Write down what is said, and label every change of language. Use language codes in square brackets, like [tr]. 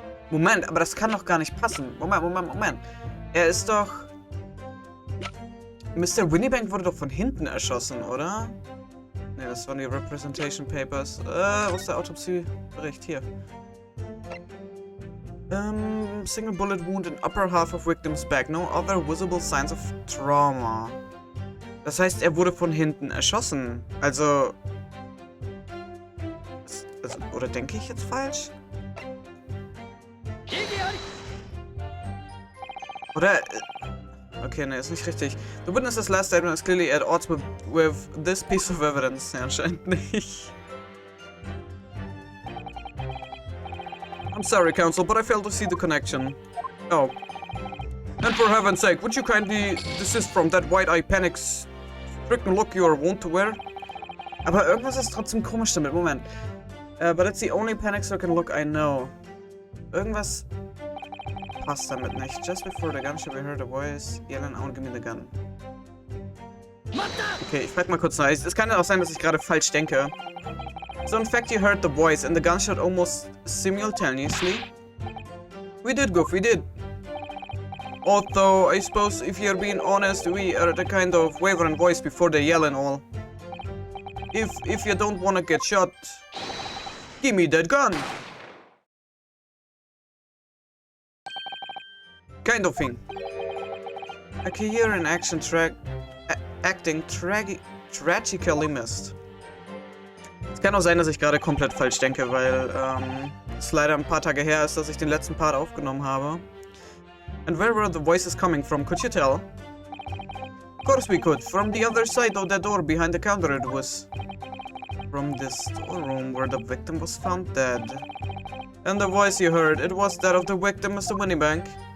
[de] Moment, aber das kann doch gar nicht passen. Moment. Er ist doch... Mr. Winniebank wurde doch von hinten erschossen, oder? Ne, das waren die Representation Papers. Wo ist der Autopsiebericht? Hier. [en] Single bullet wound in upper half of victim's back. No other visible signs of trauma. [de] Das heißt, er wurde von hinten erschossen. Also... Oder denke ich jetzt falsch? Oder... Okay, ne, ist nicht richtig. [en] The witness's last statement is clearly at odds with this piece of evidence. [de] Ja, anscheinend nicht. [en] I'm sorry, counsel, but I fail to see the connection. Oh. And for heaven's sake, would you kindly desist from that wide-eye panic-stricken look you are wont to wear? [de] Aber irgendwas ist trotzdem komisch damit. Moment. [en] But it's the only panic-stricken look I know. [de] Irgendwas... passt damit nicht. [en] Just before the gunshot we heard a voice yelling out, "Give me the gun." [de] Okay, ich frag mal kurz nach. Es kann ja auch sein, dass ich gerade falsch denke. [en] So in fact you heard the voice and the gunshot almost simultaneously? We did, Goof, we did. Although, I suppose if you're being honest, we are the kind of wavering voice before the yell and all. If you don't wanna get shot, give me that gun. Kind of thing. A career in action acting tragically missed. [de] Es kann auch sein, dass ich gerade komplett falsch denke, weil es leider ein paar Tage her ist, dass ich den letzten Part aufgenommen habe. [en] And where were the voices coming from? Could you tell? Of course we could. From the other side of the door behind the counter it was. From the storeroom where the victim was found dead. And the voice you heard, it was that of the victim, Mr. Winniebank.